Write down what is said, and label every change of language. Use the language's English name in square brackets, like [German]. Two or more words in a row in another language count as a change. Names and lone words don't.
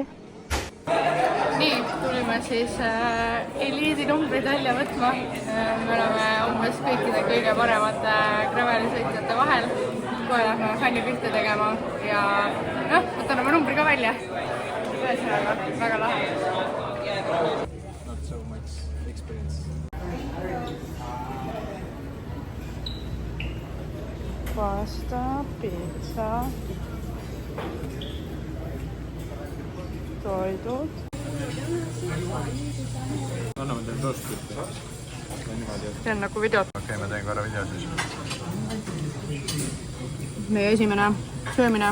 [Estonian] Nii, tulime siis eliidi numbrid välja võtma. Me oleme umbes kõikide kõige paremate gravelisõitjate vahel. Kohe lähme fännipihte tegema ja võtame numbri ka välja. Ühesõnaga, väga lahe. [English] Not so much experience. [Estonian] Pasta, pizza, toidud. Anname teile toastit. See on nagu videot. Okei, ma teen korra video siis. Meie esimene söömine.